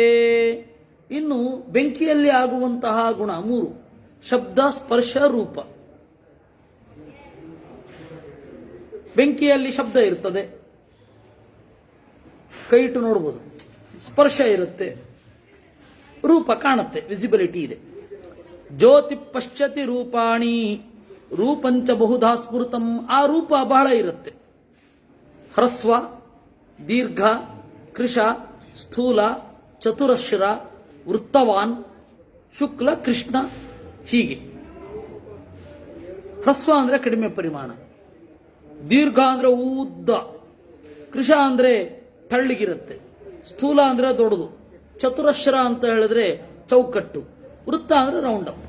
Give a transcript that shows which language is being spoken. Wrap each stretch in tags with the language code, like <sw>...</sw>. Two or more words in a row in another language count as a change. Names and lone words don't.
<kn>ಇನ್ನು ಬೆಂಕಿಯಲ್ಲಿ ಆಗುವಂತಹ ಗುಣ 3: ಶಬ್ದ, ಸ್ಪರ್ಶ, ರೂಪ. ಬೆಂಕಿಯಲ್ಲಿ ಶಬ್ದ ಇರ್ತದೆ, ಕೈ ಇಟ್ಟು ನೋಡ್ಬೋದು. ಸ್ಪರ್ಶ ಇರುತ್ತೆ, ರೂಪ ಕಾಣುತ್ತೆ, ವಿಸಿಬಿಲಿಟಿ ಇದೆ.</kn> <sa>ಜ್ಯೋತಿ ಪಶ್ಯತಿ ರೂಪಾಣಿ ರೂಪಂಚ ಬಹುಧಾ ಸ್ಮೃತಂ.</sa> <kn>ಆ ರೂಪ ಬಹಳ ಇರುತ್ತೆ. ಹ್ರಸ್ವ, ದೀರ್ಘ, ಕೃಶ, ಸ್ಥೂಲ, ಚತುರಶ್ರ, ವೃತ್ತವಾನ್, ಶುಕ್ಲ, ಕೃಷ್ಣ, ಹೀಗೆ. ಹ್ರಸ್ವ ಅಂದ್ರೆ ಕಡಿಮೆ ಪರಿಮಾಣ, ದೀರ್ಘ ಅಂದ್ರೆ ಉದ್ದ, ಕೃಶ ಅಂದ್ರೆ ತಳ್ಳಿಗಿರುತ್ತೆ, ಸ್ಥೂಲ ಅಂದ್ರೆ ದೊಡ್ಡದು, ಚತುರಶ್ರ ಅಂತ ಹೇಳಿದ್ರೆ ಚೌಕಟ್ಟು, ವೃತ್ತ ಅಂದ್ರೆ</kn> <en>round up.</en>